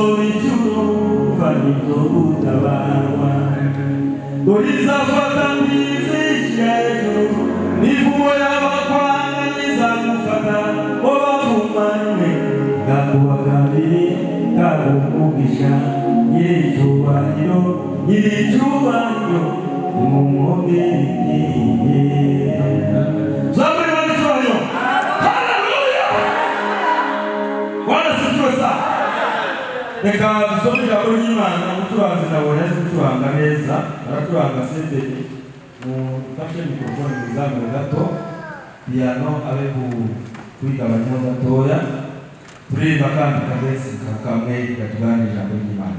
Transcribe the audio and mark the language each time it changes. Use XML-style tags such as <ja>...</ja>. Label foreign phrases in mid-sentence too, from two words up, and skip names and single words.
<rw>bicyuro wumva nibyo gutabarwa dore izafata n'izishyira hejuru n'ivugo y'abakwanga n'izagufata bo bavumanywe gakuba kabiri kagumugisha nyir'icyubahiro nimumwongere zaburi w'icyubahiro haleluya</rw> <sw>Bwana asifiwe sana.</sw> <rw>Reka dusome ijambo ry'Imana. Umucuranzi nabonye azi gucuranga neza, aracuranga senderi. Mufashe mikrofone muzamure gato, piano abe kuyigabanyaho gatoya, turirimba kandi kagesi kamwe gatugana ijambo ry'Imana.</rw>